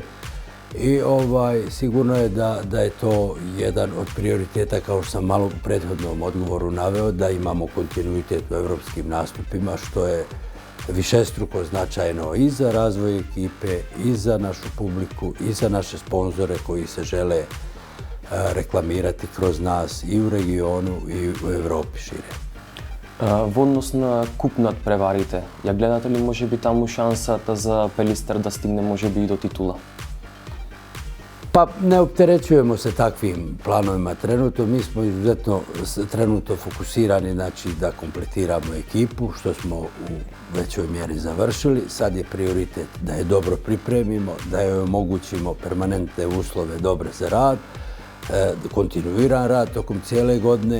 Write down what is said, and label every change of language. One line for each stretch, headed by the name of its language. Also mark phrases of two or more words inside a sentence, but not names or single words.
Serbian: I sigurno je da je to jedan od prioriteta, kao što sam malo u prethodnom odgovoru naveo, da imamo kontinuitet u evropskim nastupima, što je višestruko značajno i za razvoj ekipe, i za našu publiku, i za naše sponzore koji se žele reklamirati kroz nas i u regionu i u Evropi šire.
Macedonian: Во однос на куп надпреварите, ја гледате ли можеби таму шансата за Пелистер да стигне можеби и до титула?
Serbian: Pa ne opterećujemo se takvim planovima trenutno. Mi smo izuzetno trenutno fokusirani, znači da kompletiramo ekipu, što smo u većoj mjeri završili. Sad je prioritet da je dobro pripremimo, da joj omogućimo permanentne uslove dobre za rad, kontinuiran rad tokom cijele godine.